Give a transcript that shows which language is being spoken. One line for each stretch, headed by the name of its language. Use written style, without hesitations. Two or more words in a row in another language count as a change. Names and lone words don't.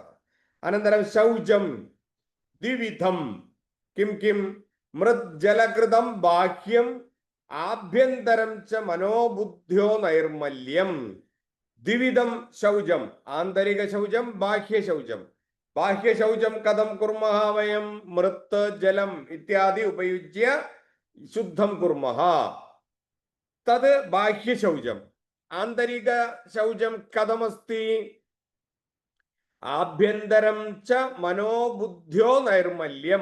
Sanskrit: अनन्तरं शौचं द्विविधं, किं किं, मृज्जलकृतं बाह्यम् आभ्यन्तरं च मनोबुद्ध्यो नैर्मल्यम्। द्विविधं शौचं, आन्तरिक शौचं, बाह्य शौचं। ബാഹ്യശൗചം കഥം കുർമഃ വയം മൃത് ജലം ഇത്യാദി ഉപയുജ്യ ശുദ്ധം കുർമഃ. തത് ബാഹ്യശൗചം. ആന്തരിക ശൗചം കഥമസ്തി? ആഭ്യന്തരം ച മനോബുദ്ധ്യോ നൈർമല്യം.